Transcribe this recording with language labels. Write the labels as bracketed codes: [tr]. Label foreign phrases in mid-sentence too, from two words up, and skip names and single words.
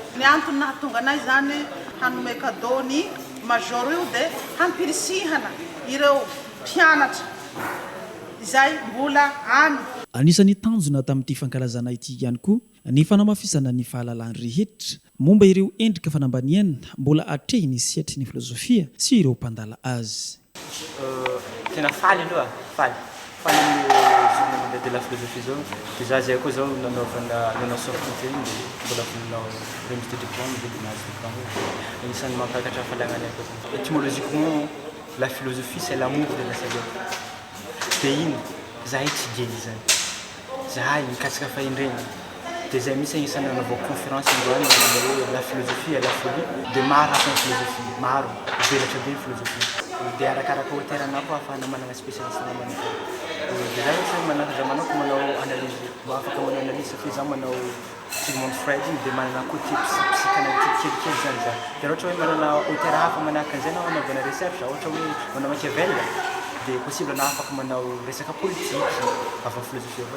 [mg] Ny antony nahatonga anazy zany hanome cadeau ny major io de hampirisihana ireo mpianatra izay mbola any. Anisan'ny tanjona tamin'ity fankalazana ity ihany koa ny fanamafisana ny fahalalany rehetra momba ireo endrika fanambaniana mbola atrehiny siatry ny filozofia sy ireo mpandala azy. Tena faly aloha, faly [fr] journée mondiale de la philosophie [mg] zao de za zay koa zao nanao sortie de mbola nanao [fr] remise de diplôme [mg] de nazo diplôme. Anisan'ny mampakatra falagnana koa. [fr] Étymologiquement, la philosophie c'est l'amour de la sagesse. [mg] De iny zahay tsy geny zany. Zahay mikasika fahendrena. De zay misy isany nanao conférence androany hoe [fr] la philosophie et la folie [mg] de maro hafa philosophie, maro velatra be philosophie. De arakaraka hoterana koa afahana manana spécialiste namana. De zay misy manaka manako manao analyse, afaka manao analyse fa za manao Sigmund Freud de manana [fr] côté psychanalytique [mg] kelikely zany za. De ohatra hoe manana hotera hafa manahaka an'izay na manaovana recherche, ohatra hoe manao Machiavel de possible na afaka manao resaka [fr] politique avant philosophie [mg] avao.